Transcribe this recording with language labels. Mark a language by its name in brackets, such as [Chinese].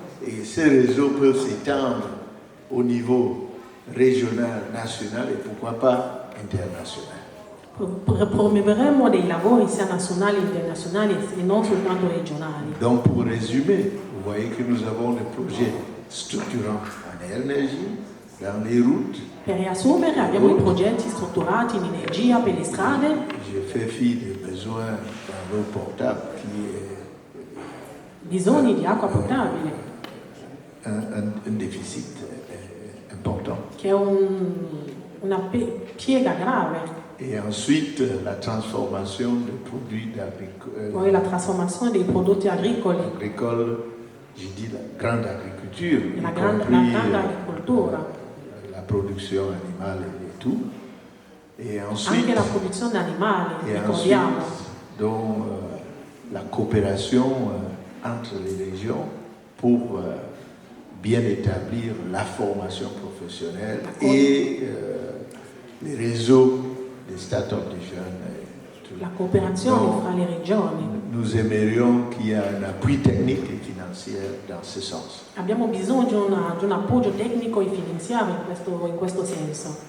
[French] Et ces réseaux peuvent s'étendre au niveau régional, national et pourquoi pas international. [Italian] Promuoveremo dei lavori sia nazionali, internazionali e non soltanto regionali. [French] Donc pour résumer, vous voyez que nous avons des projets structurants en énergie, dans les routes. [Italian] Per riassumere, abbiamo i progetti strutturati in energia per le strade. [French] J'ai fait fi des besoins dans l'eau potable qui est [Italian] bisogni di acqua potabile. [French] Un déficit important. [Italian] Che è una piega grave. [French] Et ensuite, la transformation des produits agricoles. [Italian] Poi la trasformazione dei prodotti agricoli. [French] Agricole, je dis la grande agriculture. [Italian] La grande agricoltura. [French] La production animale et tout. Et ensuite, [Italian] anche la produzione animale, et ricordiamo. [French] Ensuite, donc, la coopération entre les régions pour bien établir la formation professionnelle et les réseaux des start-up des jeunes. [Italian] La cooperazione fra le regioni. [French] Nous aimerions qu'il y ait un appui technique et financier dans ce sens. [Italian] Abbiamo bisogno di un appoggio tecnico e finanziario in questo senso.